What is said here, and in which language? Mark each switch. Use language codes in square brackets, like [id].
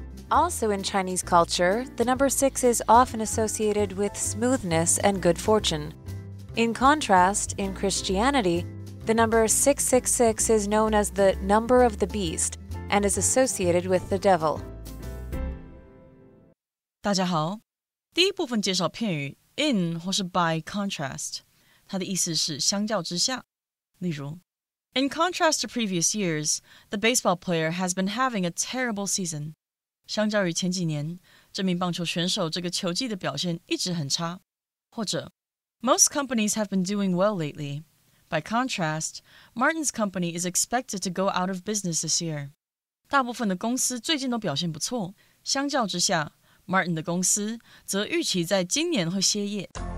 [en] Also in Chinese culture, the number 6 is often associated with smoothness and good fortune. In contrast, in Christianity, the number 666 is known as the number of the beast and is associated with the devil. [zh] 大家好，第一部分介绍片语 in 或是 by contrast， 它的意思是相较之下。例如 [en] In contrast to previous years, the baseball player has been having a terrible season. [zh] 相较于前几年，这名棒球选手这个球季的表现一直很差。或者 [en] Most companies have been doing well lately. By contrast, Martin's company is expected to go out of business this year. [zh] 大部分的公司最近都表现不错，相较之下 Martin 的公司则预期在今年会歇业。